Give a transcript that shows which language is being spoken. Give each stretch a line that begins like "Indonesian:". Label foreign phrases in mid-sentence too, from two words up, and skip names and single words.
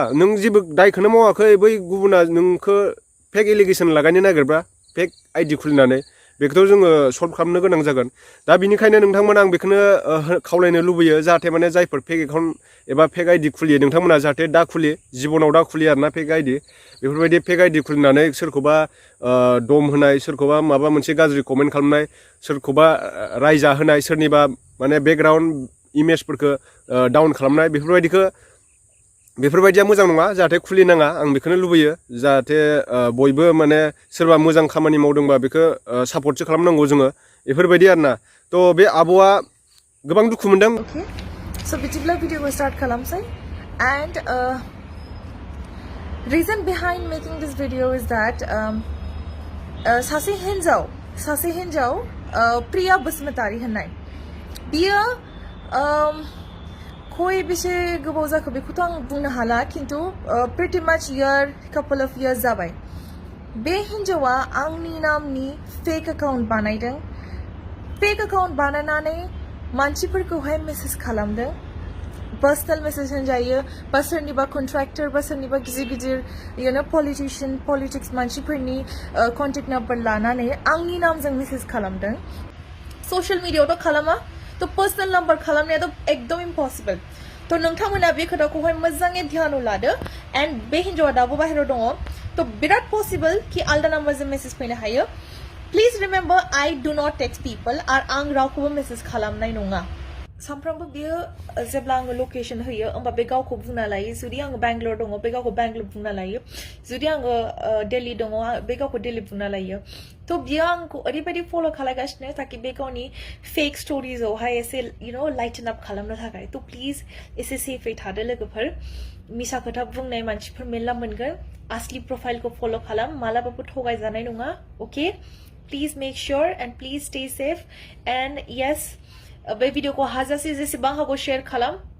Bodo: नों जेबो दायखौनो मावाखै बै गुबुना नोंखौ
English: fake allegation
Bodo: लागायनो नागिरब्ला
English: fake ID
Bodo: खुलिनानै बेखौथ' जोङो सल्भ खालामनो गोनां जागोन दा बिनिखायनो नोंथांमोना आं बेखौनो खावलायनो लुबैयो जाहाथे माने जायफोर
English: fake account
Bodo: एबा
English: fake ID
Bodo: खुलियो नोंथांमोना जाहाथे दा खुलि जिबनाव दा खुलियो आरोना
English: fake ID
Bodo: बेफोरबायदि
English: fake ID
Bodo: खुलिनानै सोरखौबा दम होनाय सोरखौबा माबा मोनसे गाज्रि कमेन्ट खालामनाय सोरखौबा रायजा होनाय सोरनिबा माने बेकग्राउन्ड इमेजफोरखौ डाउन खालामनाय बेफोरबायदिखौ बेफोरबायदिया मोजां नङा जाहाथे खुलिनाङा आं बेखौनो लुबैयो जाहाथे बयबो माने सोरबा मोजां खामानि मावदोंबा बेखौ सापर्टसो खालामनांगौ जोङो बेफोरबायदि आरोना थ' बे आब'आ गोबां दुखु मोनदों
English: Okay, so
Bodo: बिदिब्ला भिडिअखौ स्टार्ट खालामसै
English: and reason behind making this video is that
Bodo: सासे हिन्जाव प्रिया बसुमतारी होननाय बियो खय बेसे गोबाव जाखो बेखौथ' आं बुंनो हाला खिन्थु
English: pretty much couple of years
Bodo: जाबाय बे हिन्जावा आंनि नामनि
English: fake account
Bodo: बानायदों
English: fake account
Bodo: बानायनानै मानसिफोरखौहाय मेसेज खालामदों
English: personal message
Bodo: होनजायो बा सोरनिबा कन्ट्रेक्टर बा सोरनिबा गिदिर पलिटिशियन पलिटिक्स मानसिफोरनि
English: contact number
Bodo: लानानै आंनि नामजों मेसेज खालामदों ससियेल मिडियायावथ' खालामा तो
English: personal number
Bodo: खालामनायाथ' एकदम इम्पसिबल तो नोंथांमोना बे खोथाखौहाय मोजाङै ध्यानाव लादो एन्ड बे हिन्जावा दाबो बाहेरायाव दङ तो बिराद पसिबल कि आलदा नाम्बारजों मेसेज फैनो हायो
English: please remember I do not text people
Bodo: आरो आं रावखौबो मेसेज खालामनाय नङा सानफ्रामबो बियो जेब्ला आङो लकेशन होयो होमबा बे गावखौ बुंना लायो जुदि आङो बेंगलर दङ बे गावखौ बेंगलर बुंना लायो जुदि आङो दिल्ली दङ बे गावखौ दिल्ली बुंना लायो तो बियो आंखौ ओरैबायदि फल' खालामगासिनो ताकि बे गावनि फेक स्ट'रिजआवहाय एसे लाइटन आप खालामनो थाखाय तो प्लिज एसे सेफै थादो लोगोफोर मिसा खोथा बुंनाय मानसिफोर मेरला मोनगोन असलि प्रफाइलखौ फल' खालाम मालाबाबो थगायजानाय नङा
English: okay please make sure and please stay safe and yes
Bodo: बे भिडिअखौ हाजासे जेसेबां हागौ शेयार खालाम